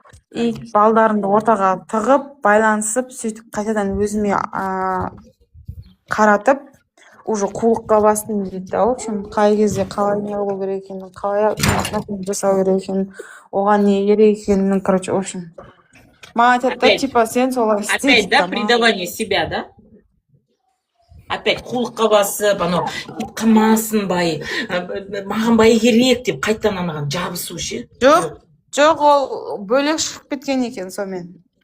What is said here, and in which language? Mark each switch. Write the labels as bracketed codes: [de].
[kk] И балдарымды ортаға тығып, байланысып, сөйтіп қайтадан өзіме қаратып, уже қулыққа бастым дейді да. В общем, қай кезде қалай не қылу керек екенін, қалай жасау керек екенін, оған не керек екенін, короче, в общем. Маған айтады да, типа, сен солай істе. [ru] Опять, да, предавание себя, да? [kk] Опять қулыққа басып, анау қылмасын бай, маған бай керек деп қайтадан анаған жабысу ше. Жоқ, ол бөлек шығып кеткен екен сонымен.